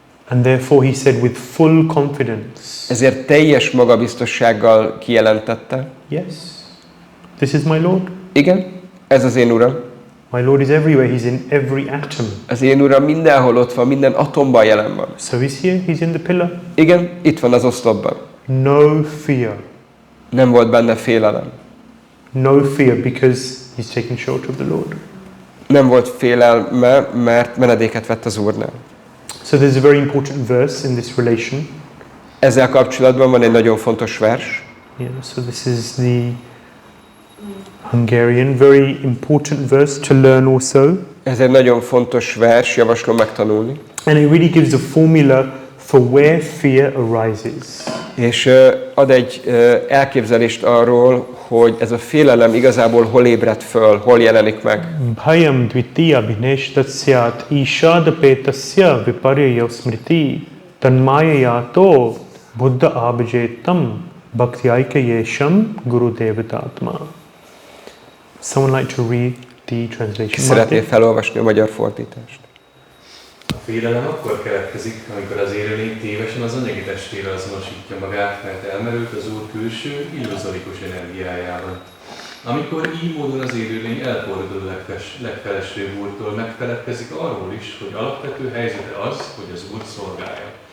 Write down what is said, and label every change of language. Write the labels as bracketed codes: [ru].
[en] And therefore he said with full confidence. [hu] Ezért teljes magabiztossággal kijelentette. [en] Yes. This is my Lord. [hu] Igen, ez az én Uram. [en] My Lord is everywhere. He's in every atom. [hu] Az én Uram mindenhol ott van, minden atomban jelen van. [en] So he's here. He's in the pillar. [hu] Igen, itt van az oszlopban. [en] No fear. [hu] Nem volt benne félelem. [en] No fear because he's taking shelter of the Lord. [hu] Nem volt félelme, mert menedéket vett az Úrnál. [en] So there's a very important verse in this relation. [hu] Ezzel kapcsolatban van egy nagyon fontos vers. [en] Yeah, so this is the Hungarian, very important verse to learn also. [hu] Ez egy nagyon fontos vers, javaslom megtanulni. [en] And it really gives a formula for where fear arises. [hu] És ad egy elképzelést arról, hogy ez a félelem igazából hol ébred föl, hol jelenik meg. [sa] Bhayam dvitiya vineshtasyat ishadapetasya viparya smriti tanmayayato buddha abhajetam bhaktiaika yesham guru devatatma. [en] Someone like to read the translation? [hu] Szeretné felolvasni a magyar fordítást. A félelem akkor keletkezik, amikor az élőlény tévesen az anyagi testére azonosítja magát, mert elmerült az Úr külső, illuzorikus energiájában. Amikor így módon az élőlény elfordul legfelsőbb Úrtól, megfeledkezik arról is, hogy alapvető helyzete az, hogy az Úr szolgálja.